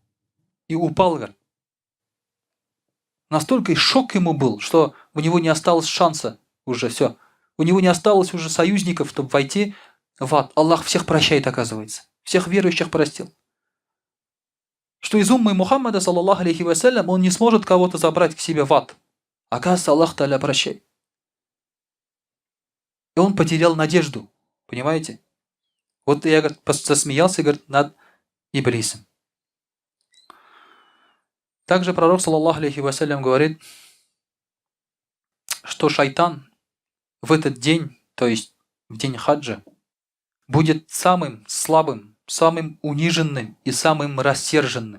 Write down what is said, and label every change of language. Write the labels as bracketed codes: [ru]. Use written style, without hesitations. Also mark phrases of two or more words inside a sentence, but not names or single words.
[ru] И упал, говорит. Настолько шок ему был, что у него не осталось шанса уже, все. У него не осталось уже союзников, чтобы войти в ад. Аллах всех прощает, оказывается. Всех верующих простил. Что из уммы Мухаммада, [ar] صلى الله عليه وسلم, [ru] он не сможет кого-то забрать к себе в ад. Оказывается, Аллах Тааля прощает. И он потерял надежду. Понимаете? Вот я, говорит, засмеялся, говорит, над Иблисом. Также пророк, [ar] صلى الله عليه وسلم, [ru] говорит, что шайтан в этот день, то есть в день хаджа, будет самым слабым, самым униженным и самым рассерженным.